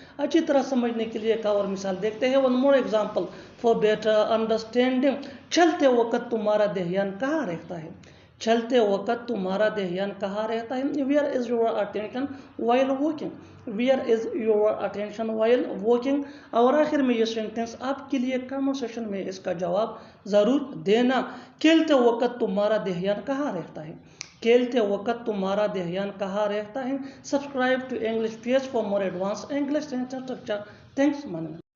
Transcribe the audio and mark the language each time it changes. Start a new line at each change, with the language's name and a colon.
Urdu: اچھی طرح سمجھنے کے لیے ایک اور مثال دیکھتے ہیں.
English: One more example for better understanding.
Urdu: چلتے وقت تمہارا دھیان کہاں رہتا ہے. چلتے وقت تمہارا دھیان کہاں رہتا ہے.
English: Where is your attention while walking. Where is your attention while walking.
Urdu: اور آخر میں یہ سینٹینس آپ کے لیے کامنٹ سیشن میں اس کا جواب ضرور دینا. کھیلتے وقت تمہارا دھیان کہاں رہتا ہے. کھیلتے وقت تمہارا دھیان کہاں رہتا ہے.
English: Subscribe to English page for more advance English structure. Thanks ماننا.